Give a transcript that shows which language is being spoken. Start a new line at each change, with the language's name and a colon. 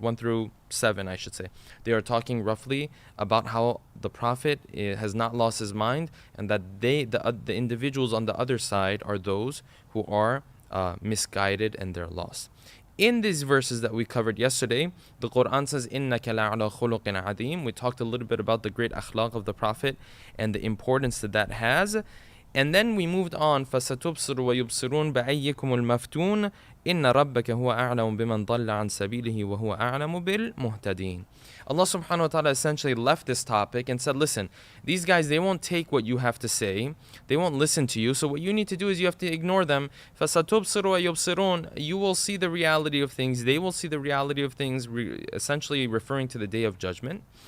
English: 1 through 7, I should say. They are talking roughly about how the Prophet has not lost his mind, and that the individuals on the other side are those who are misguided and they're lost. In these verses that we covered yesterday, the Quran says,
Arabic: إِنَّكَ لَعَلَى خُلُقٍ عَظِيمٍ.
English: We talked a little bit about the great akhlaq of the Prophet and the importance that has. And then we moved on,
Arabic: فَسَتُبْصِرُ وَيُبْصِرُونَ بَأَيِّكُمُ الْمَفْتُونَ إِنَّ رَبَّكَ هُوَ أَعْلَمُ بِمَنْ ضَلَّ عَنْ سَبِيلِهِ وَهُوَ أَعْلَمُ بِالْمُهْتَدِينَ.
English: Allah subhanahu wa ta'ala essentially left this topic and said, listen, these guys, they won't take what you have to say. They won't listen to you. So what you need to do is you have to ignore them.
Arabic: فَسَتُبْصِرُ وَيُبْصِرُونَ.
English: You will see the reality of things. They will see the reality of things, essentially referring to the day of judgment.